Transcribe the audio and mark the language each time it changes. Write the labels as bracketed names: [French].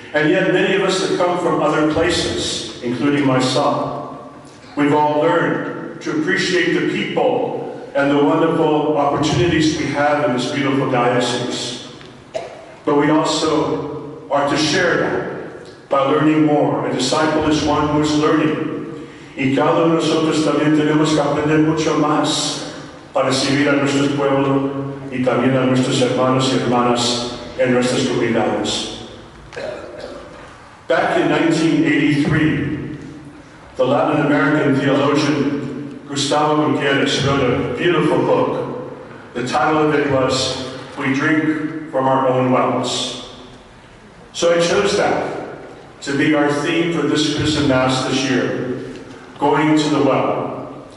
[English] And yet many of us have come from other places, including myself. We've all learned to appreciate the people and the wonderful opportunities we have in this beautiful diocese. But we also are to share that by learning more. A disciple is one who is learning. [Spanish] Y cada uno de nosotros también tenemos que aprender mucho más para recibir a nuestro pueblo y también a nuestros hermanos y hermanas en nuestras comunidades. [English] Back in 1983, the Latin American theologian Gustavo Gutierrez wrote a beautiful book. The title of it was, We Drink from Our Own Wells. So I chose that to be our theme for this Chrism Mass this year, going to the well.